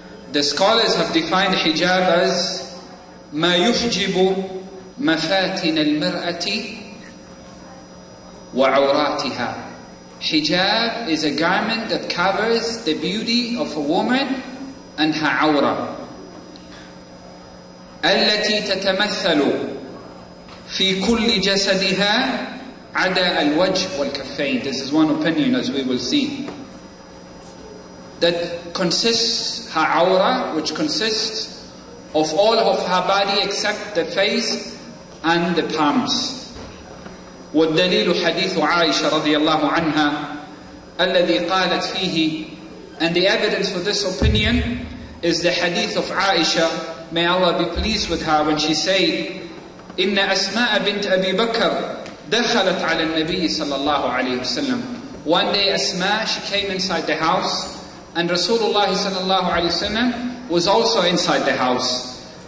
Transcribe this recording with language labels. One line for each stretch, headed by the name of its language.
English: The scholars have defined hijab as
Arabic: ما يحجب مفاتن المرأة وعوراتها.
English: Hijab is a garment that covers the beauty of a woman and her awra.
Arabic: التي تتمثل في كل جسدها عدا الوجه والكفين.
English: This is one opinion, as we will see. That consists her awra, which consists of all of her body except the face and the palms.
Arabic: والدليل حديث عائشة رضي الله عنها الذي قالت فيه,
English: and the evidence for this opinion is the hadith of Aisha, may Allah be pleased with her, when she said,
Arabic: إن أسماء بنت أبي بكر دخلت على النبي صلى الله عليه وسلم.
English: One day Asma, she came inside the house, and Rasulullah صلى الله عليه وسلم was also inside the house.